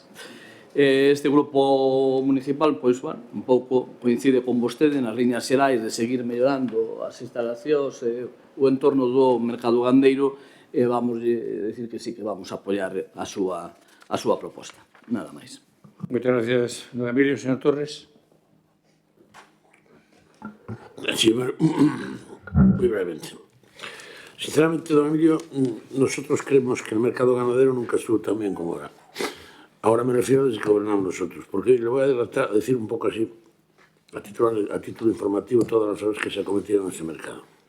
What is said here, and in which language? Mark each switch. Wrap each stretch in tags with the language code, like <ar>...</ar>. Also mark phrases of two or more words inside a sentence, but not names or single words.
<gl>Este grupo municipal, un pouco coincide con vostede nas liñas xerais de seguir mellorando as instalacións e o entorno do mercado gandeiro e vamos decir que sí que vamos a apoiar a súa proposta. Nada máis. Moitas gracias, don Emilio. Señor Torres.</gl> <es>Sí, muy brevemente. Sinceramente, don Emilio, nosotros creemos que el mercado ganadero nunca estuvo tan bien como ahora. Ahora me refiero desde que gobernamos nosotros, porque le voy a decir un poco así, a título informativo, todas las obras que se acometieron en ese mercado.</es>